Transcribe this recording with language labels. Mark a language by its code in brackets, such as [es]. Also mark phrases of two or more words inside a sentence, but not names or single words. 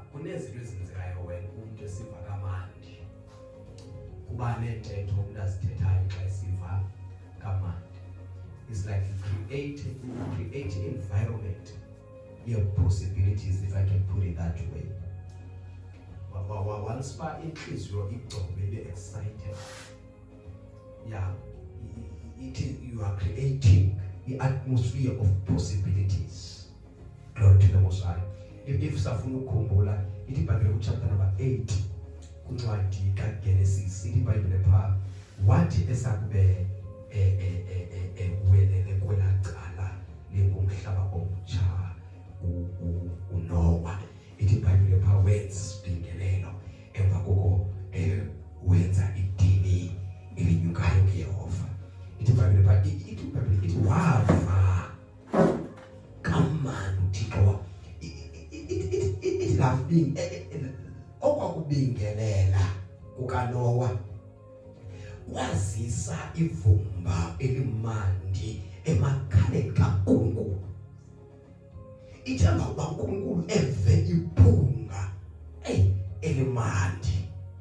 [xh] kunezinto ezenzekayo wena umuntu esiva kamandi kuba nentetho umuntu azithethayo xa esiva kamandi. [en] It's like create an environment of possibilities, if I can put it that way. Once [xh] inhliziyo igcobele [en] excited, yeah, you are creating the atmosphere of possibilities. Glory to the Most High. [xh] If safuna ukukhumbula ithi iBhayibheli [en] chapter number [xh] 8 kuncwadi kaGenesis, ithi iBhayibheli pha wathi esakube welele kwelaqala lengumhlaba omutsha uNoah. Ithi iBhayibheli pha wenza isibingelelo emva koko wenza idini elinyukayo kuYehova. Ithi iBhayibheli pha ithi wava kamani uThixo being okwakubingelela kukaNoah kwazisa ivumba elimandi emakhaleni kaNkulunkulu. Ithemba ukuba uNkulunkulu eve iphunga elimandi.